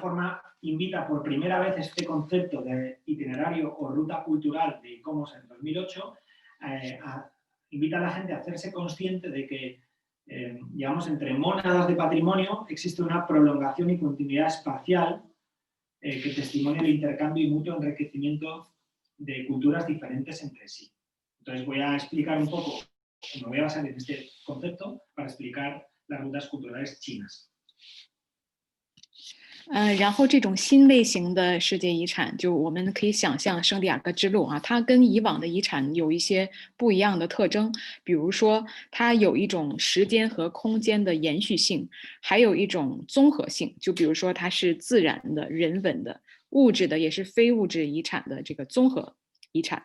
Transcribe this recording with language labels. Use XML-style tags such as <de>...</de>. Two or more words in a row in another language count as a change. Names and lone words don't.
<es>forma invita por primera vez este concepto de itinerario o ruta cultural de ICOMOS en 2008 invita a la gente a hacerse consciente de que, digamos, entre mónadas de patrimonio existe una prolongación y continuidad espacial que testimonia el intercambio y mutuo enriquecimiento de culturas diferentes entre sí. Entonces voy a explicar un poco, me voy a basar en este concepto para explicar las rutas culturales chinas.</es> <zh>然后这种新类型的世界遗产，就我们可以想象圣地亚哥之路它跟以往的遗产有一些不一样的特征，比如说它有一种时间和空间的延续性，还有一种综合性，就比如说它是自然的、人文的、物质的，也是非物质遗产的这个综合遗产。</zh>